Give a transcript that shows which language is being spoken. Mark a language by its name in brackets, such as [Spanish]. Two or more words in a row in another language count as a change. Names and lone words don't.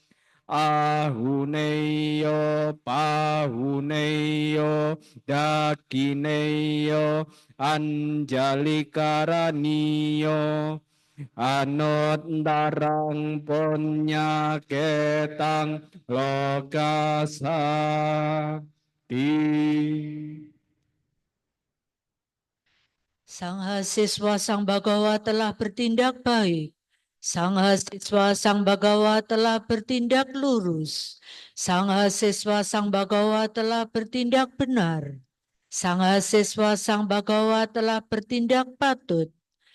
[Pali] Ahuneyo pahuneyo dakineyo anjalikaraniyo anuttarang punyaketang lokasati. [Indonesian] Sang Siswa Sang Bagawa telah bertindak baik. Sang Siswa Sang Bagawa telah bertindak lurus. Sang Siswa Sang Bagawa telah bertindak benar. Sang Siswa Sang Bagawa telah bertindak patut.